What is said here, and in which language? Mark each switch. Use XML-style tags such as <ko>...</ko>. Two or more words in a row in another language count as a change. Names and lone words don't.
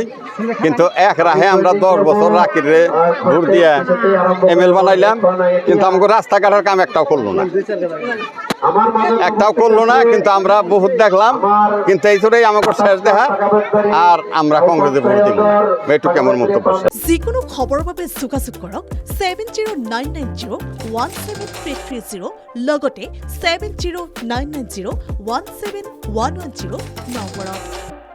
<bn>কিন্তু এক রাহে আমরা 10 বছর রাকিরে ভোট দিয়ে ML বানাইলাম, কিন্তু আমাকে রাস্তাঘাটের কাম একটাও করলো না। কিন্তু আমরা বহুত দেখলাম, কিন্তু এই জন্যই আমাকে শেষ দেখা। আর আমরা কংগ্রেসে ভোট দিব, এইটুকু আমার মন্তব্য।</bn> <as>যিকোনো খবৰৰ বাবে যোগাযোগ কৰক 7099017330 লগতে 709901 171110 নম্বৰত।</as>